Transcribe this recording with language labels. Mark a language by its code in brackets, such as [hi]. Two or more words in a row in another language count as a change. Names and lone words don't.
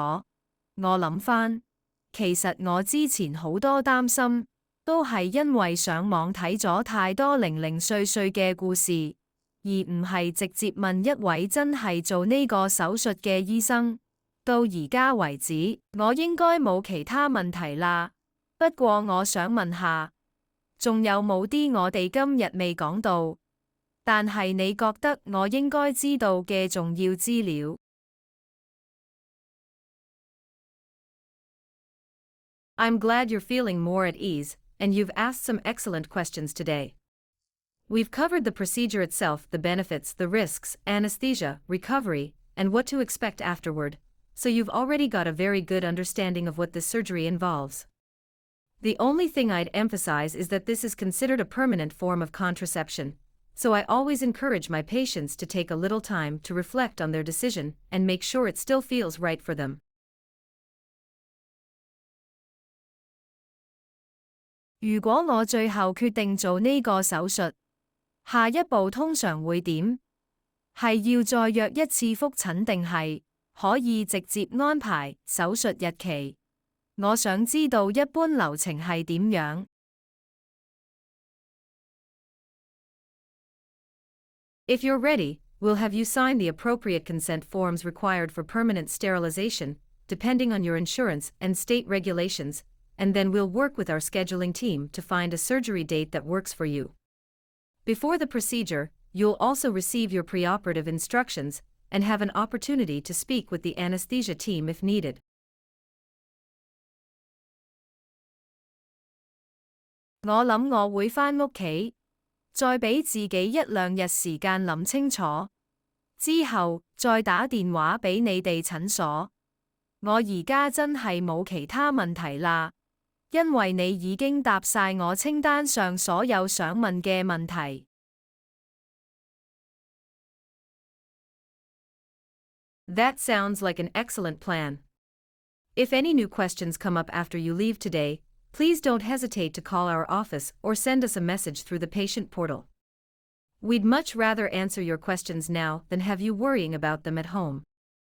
[yue] 我諗返，其實我之前好多擔心，都係因為上網睇咗太多零零碎碎嘅故事，而唔係直接問一位真係做呢個手術嘅醫生。到而家為止，我應該冇其他問題啦。不過我想問下，仲有冇啲我哋今日未講到，但係你覺得我應該知道嘅重要資料？ [en] I'm glad you're feeling more at ease, and you've asked some excellent questions today. We've covered the procedure itself, the benefits, the risks, anesthesia, recovery, and what to expect afterward, so you've already got a very good understanding of what this surgery involves. The only thing I'd emphasize is that this is considered a permanent form of contraception, so I always encourage my patients to take a little time to reflect on their decision and make sure it still feels right for them. [yue] 如果我最後決定做呢個手術，下一步通常會點？係要再約一次覆診定係可以直接安排手術日期？我想知道一般流程係點樣。 [en] If you're ready, we'll have you sign the appropriate consent forms required for permanent sterilization, depending on your insurance and state regulations, and then we'll work with our scheduling team to find a surgery date that works for you. Before the procedure, you'll also receive your preoperative instructions and have an opportunity to speak with the anesthesia team if needed. [yue] 我諗我會返屋企，再俾自己一兩日時間諗清楚，之後再打電話俾你哋診所。我而家真係冇其他問題啦，因為你已經答晒我清單上所有想問嘅問題。 [en] That sounds like an excellent plan. If any new questions come up after you leave today, please don't hesitate to call our office or send us a message through the patient portal. We'd much rather answer your questions now than have you worrying about them at home.